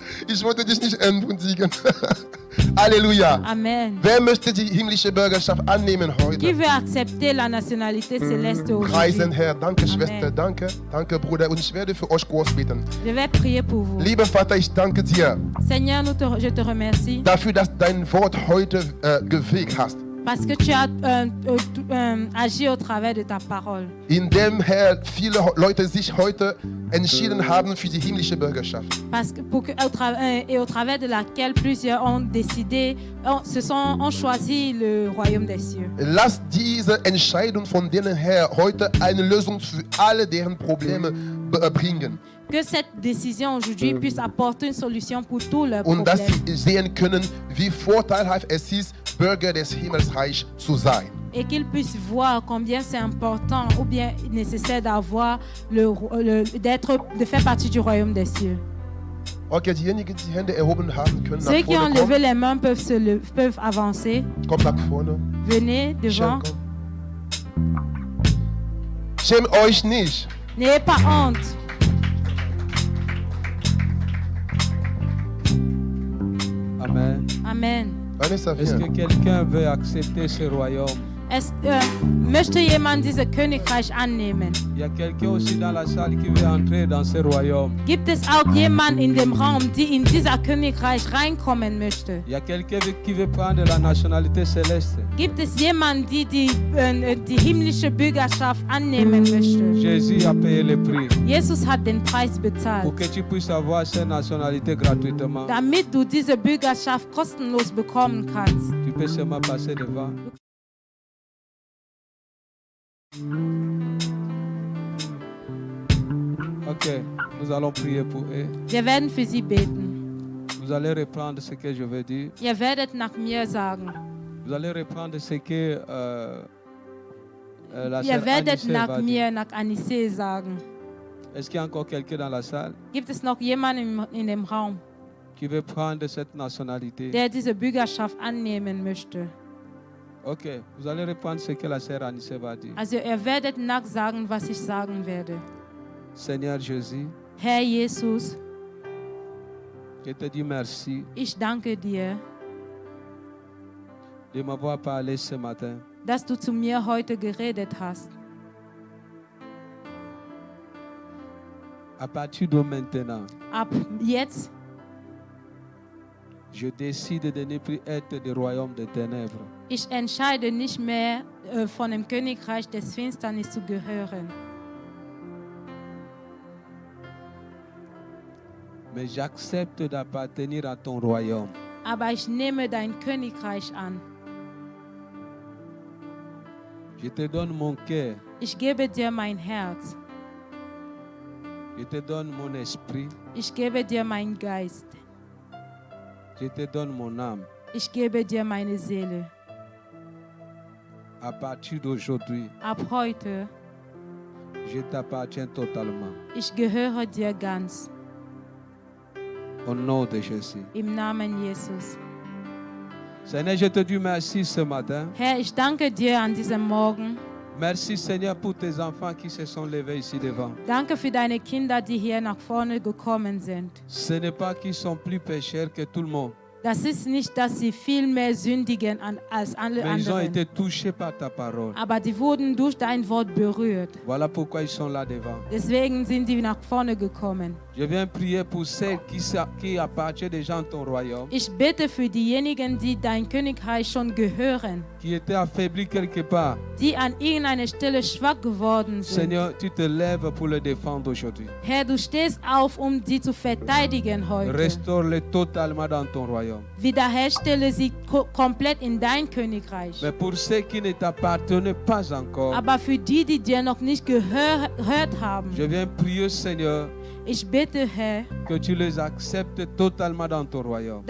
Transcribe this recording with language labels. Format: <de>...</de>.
<de>Ich wollte dich nicht entmutigen. Halleluja. Amen. Wer möchte die himmlische Bürgerschaft annehmen</de> <fr>Qui</fr> <de>heute?</de> <fr>veut accepter la nationalité céleste</fr> <de>Preisen</de> <fr>aujourd'hui?</fr> <de>Herr. Danke,</de> <fr>Amen.</fr> <de>Schwester. Danke. Danke, Bruder. Und ich werde für euch kurz beten.</de> <fr>Je vais prier pour vous.</fr> <de>Lieber Vater, ich danke dir</de> <fr>Seigneur, je te remercie</fr> <de>dafür, dass dein Wort heute gewirkt hast.</de> <fr>parce que tu as agi au travers de ta parole.</fr> <de>Indem, Herr, viele Leute sich heute entschieden haben für die himmlische Bürgerschaft.</de> <fr>Parce que, au travers de laquelle plusieurs ont décidé, ont choisi le royaume des cieux.</fr> <de>Lass diese Entscheidung von denen her heute eine Lösung für alle deren Probleme bringen.</de> <fr>Que cette décision aujourd'hui puisse apporter une solution pour tous leurs</fr> <de>Und dass</de> <fr>problèmes.</fr> <de>sie sehen können, wie vorteilhaft es ist, Bürger des Himmelsreichs zu sein.</de> <fr>Et qu'ils puissent voir combien c'est important ou bien nécessaire d'avoir de faire partie du royaume des cieux.</fr> <de>Okay, diejenigen, die die Hände erhoben haben, können</de> <fr>Ceux</fr> <de>nach</de> <fr>qui ont</fr> <de>vorne</de> <fr>levé</fr> <de>kommen.</de> <fr>les mains peuvent avancer.</fr> <de>Kommt nach vorne.</de> <fr>Venez devant.</fr> <de>Schön, komm. Schämt euch nicht.</de> <fr>N'ayez pas honte.</fr> <de>Amen.</de> <fr>Amen. Vanessa, Est-ce que viens. quelqu'un veut accepter ce royaume?</fr> <de>Möchte jemand dieses Königreich annehmen?</de> <fr>Il y a quelqu'un aussi dans la salle qui veut entrer dans ce royaume.</fr> <de>Gibt es auch jemand in dem Raum, die in dieser Königreich reinkommen möchte?</de> <fr>Il y a quelqu'un qui veut prendre la nationalité céleste.</fr> <de>Gibt es jemand, die himmlische Bürgerschaft annehmen möchte?</de> <fr>Jésus a payé le prix</fr> <de>Jesus hat den Preis</de> <fr>pour</fr> <de>bezahlt,</de> <fr>que tu puisses avoir cette nationalité gratuitement.</fr> <de>damit du diese Bürgerschaft kostenlos bekommen kannst.</de> <fr>Tu peux seulement passer devant. Ok, nous allons prier pour eux.</fr> <de>Wir werden für sie beten.</de> <fr>Vous allez reprendre ce que je veux dire.</fr> <de>Ihr werdet nach mir sagen.</de> <fr>Vous allez reprendre ce que la</fr> <de>Ihr</de> <fr>sœur</fr> <de>werdet Anissé nach</de> <fr>va dire.</fr> <de>mir, nach Anissé sagen.</de> <fr>Est-ce qu'il y a encore quelqu'un dans la salle</fr> <de>Gibt es noch jemanden in dem Raum,</de> <fr>qui veut prendre cette nationalité?</fr> <de>der diese Bürgerschaft annehmen möchte?</de> <fr>Ok, vous allez reprendre ce que la sœur Anissé va dire.</fr> <de>Also ihr werdet nachsagen, was ich sagen werde.</de> <fr>Seigneur Jésus,</fr> <de>Herr Jesus,</de> <fr>je te dis merci</fr> <de>ich danke dir,</de> <fr>de m'avoir parlé ce matin.</fr> <de>dass du zu mir heute geredet hast.</de> <fr>À partir de maintenant,</fr> <de>Ab jetzt,</de> <fr>je décide de ne plus être du royaume des ténèbres,</fr> <de>ich entscheide nicht mehr, von dem Königreich des Finsternis zu gehören.</de> <fr>mais j'accepte d'appartenir à ton royaume.</fr> <de>Aber ich nehme dein Königreich an.</de> <fr>Je te donne mon cœur,</fr> <de>Ich gebe dir mein Herz.</de> <fr>je te donne mon esprit,</fr> <de>Ich gebe dir meinen Geist.</de> <fr>je te donne mon âme.</fr> <de>Ich gebe dir meine Seele.</de> <fr>À partir d'aujourd'hui,</fr> <de>Ab heute,</de> <fr>je t'appartiens totalement.</fr> <de>ich gehöre dir ganz.</de> <fr>Au nom de Jésus.</fr> <de>Im Namen Jesus.</de> <fr>Seigneur, je te dis merci ce matin.</fr> <de>Herr, ich danke dir an diesem Morgen.</de> <fr>Merci Seigneur pour tes enfants qui se sont levés ici devant.</fr> <de>Danke für deine Kinder, die hier nach vorne gekommen sind.</de> <fr>Ce n'est pas qu'ils sont plus pécheurs que tout le monde,</fr> <de>Das ist nicht, dass sie viel mehr sündigen als alle</de> <fr>mais ils ont</fr> <de>anderen.</de> <fr>été touchés par ta parole.</fr> <de>Aber die wurden durch dein Wort berührt.</de> <fr>Voilà pourquoi ils sont là devant.</fr> <de>Deswegen sind sie nach vorne gekommen.</de> <fr>Je viens prier pour ceux qui appartiennent déjà à ton royaume,</fr> <de>Ich bete für diejenigen, die dein Königreich schon gehören,</de> <fr>qui étaient affaiblis quelque part.</fr> <de>die an irgendeiner Stelle schwach geworden sind.</de> <fr>Seigneur, tu te lèves pour les défendre aujourd'hui.</fr> <de>Herr, du stehst auf, um sie zu verteidigen heute.</de> <fr>Restaure-les totalement dans ton royaume.</fr> <de>Wiederherstelle sie komplett in dein Königreich.</de> <fr>Mais pour ceux qui ne t'appartenaient pas encore,</fr> <de>Aber für die, die dir noch nicht gehört haben,</de> <fr>je viens prier, Seigneur,</fr> <de>ich bitte, Herr,</de> <fr>que tu les acceptes totalement dans ton royaume.</fr>